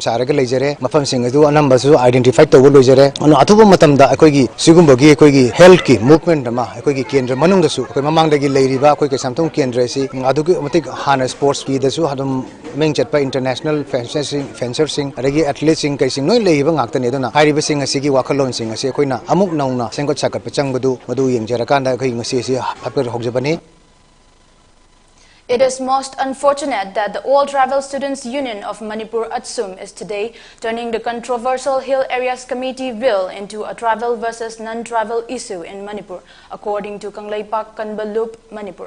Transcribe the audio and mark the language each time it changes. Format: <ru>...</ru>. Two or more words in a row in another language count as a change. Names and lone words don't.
<mni>saraga leijare mafam sing adu anamba su identify tawbo loijare anu athuba matamda akoi gi sigumba gi akoi gi health ki movement ma akoi gi kendra manung da su akoi mamang dagi leiriba akoi Kaisamthong kendra si adugi matik hana sports ki da su hadum meng chatpa</mni> <en>international fencing</en> <mni>adagi athletes sing kai sing noi leiba ngakta ne dona hariba sing asi gi wakhalon sing asi akoi na amuk nauna sengko chakat pachang badu madu yengjara kanda akoi ngasi si happer hojabani.</mni> <en>It is most unfortunate that the All Travel Students Union of Manipur Atsum is today turning the controversial Hill Areas Committee bill into a travel versus non-travel issue in Manipur, according to Kangleipak Kanbalup, Manipur.</en>